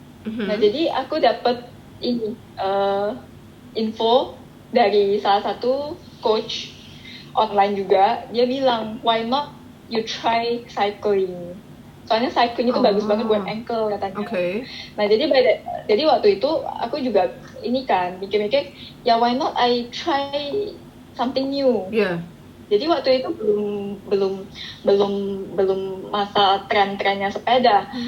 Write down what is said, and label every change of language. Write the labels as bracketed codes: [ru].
[id] Nah, jadi aku dapat ini info dari salah satu coach online juga. Dia bilang, [en] why not you try cycling? [id] Soalnya cycling itu bagus banget buat ankle katanya. [en] Okay. [id] Nah, jadi waktu itu aku juga ini kan mikir-mikir, ya [en] why not I try something new. Yeah. [id] Jadi waktu itu belum masa tren-trennya sepeda.